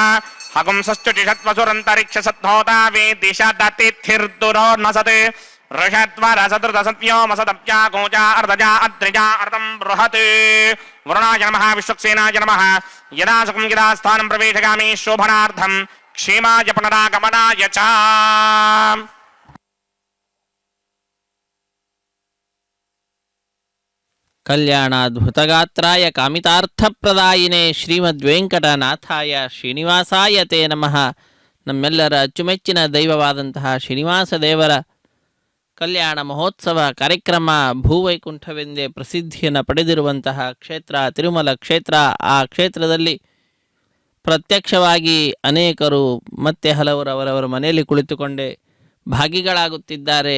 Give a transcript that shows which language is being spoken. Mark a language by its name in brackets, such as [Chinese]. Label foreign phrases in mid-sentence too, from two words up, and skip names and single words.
[Sanskrit] हगुंसश्चुटिषत्वसुरन्तरिक्षसद्धोता वेदिशदतिथिर्दुरो न सत् ऋषद्वरसदृतसत्योमसदप्या कोचा अर्धजा अद्रिजा अर्धं बृहत् वरुणाय नमः विश्वक्सेनाय नमः यदा सुखं यदा स्थानं प्रवेशगामि शोभनार्थं क्षेमाय पुनरागमनाय च ಕಲ್ಯಾಣಾದ್ಭುತಗಾತ್ರಾಯ ಕಾಮಿತಾರ್ಥಪ್ರದಾಯಿನೇ ಶ್ರೀಮದ್ವೆಂಕಟನಾಥಾಯ ಶ್ರೀನಿವಾಸಾಯ ತೇ ನಮಃ. [Kannada] ನಮ್ಮೆಲ್ಲರ ಅಚ್ಚುಮೆಚ್ಚಿನ ದೈವವಾದಂತಹ ಶ್ರೀನಿವಾಸ ದೇವರ ಕಲ್ಯಾಣ ಮಹೋತ್ಸವ ಕಾರ್ಯಕ್ರಮ ಭೂವೈಕುಂಠವೆಂದೇ ಪ್ರಸಿದ್ಧಿಯನ್ನು ಪಡೆದಿರುವಂತಹ ಕ್ಷೇತ್ರ ತಿರುಮಲ ಕ್ಷೇತ್ರ. ಆ ಕ್ಷೇತ್ರದಲ್ಲಿ ಪ್ರತ್ಯಕ್ಷವಾಗಿ ಅನೇಕರು ಮತ್ತೆ ಹಲವರು ಅವರವರ ಮನೆಯಲ್ಲಿ ಕುಳಿತುಕೊಂಡೇ ಭಾಗಿಗಳಾಗುತ್ತಿದ್ದಾರೆ.